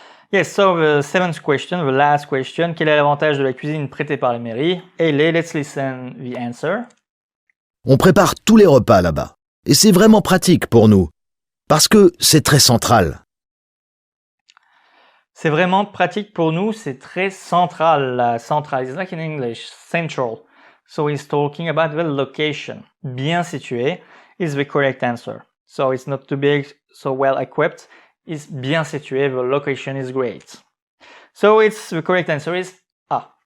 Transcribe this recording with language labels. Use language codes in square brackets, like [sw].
[en] Yes, so the seventh question, the last question. [fr] Quel est l'avantage de la cuisine prêtée par les mairies? [en] Let's listen the answer. [fr] On prépare tous les repas là-bas. Et c'est vraiment pratique pour nous. Parce que c'est très central. C'est vraiment pratique pour nous, c'est très central. [en] Central is like in English, central. So he's talking about the location. [fr] Bien situé [en] is the correct answer. So it's not too big, so well equipped. It's [fr] bien situé, [en] the location is great. So the correct answer is A.